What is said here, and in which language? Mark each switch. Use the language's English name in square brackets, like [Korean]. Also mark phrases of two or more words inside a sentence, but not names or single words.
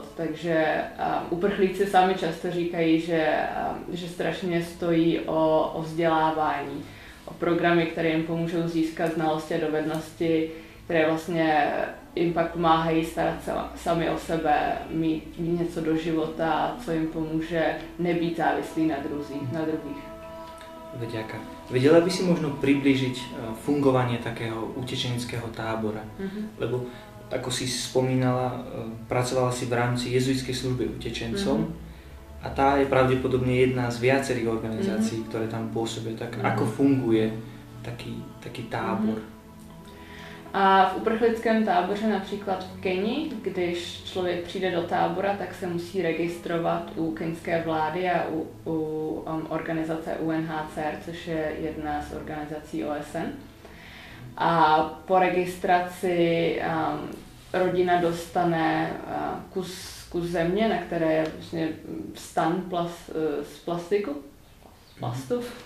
[Czech] Takže uprchlíci sami často říkají, že strašně stojí o vzdělávání, o programy, které jim pomůžou získat znalosti a dovednosti, které vlastně jim pak pomáhají starat se sami o sebe, mít něco do života, co jim pomůže nebýt závislý na druhých. [Slovak] Vďaka. Vedela by si možno priblížiť fungovanie takého utečeneckého tábora? Lebo, ako si spomínala, pracovala si v rámci jezuitskej služby utečencom a tá je pravdepodobne jedna z viacerých organizácií, ktoré tam pôsobia. Tak ako funguje taký tábor? [Czech] A v uprchlickém táboře například v Keni, když člověk přijde do tábora, tak se musí registrovat u keňské vlády a u organizace UNHCR, což je jedna z organizací OSN. A po registraci rodina dostane kus země, na které je vlastně stan z plastu.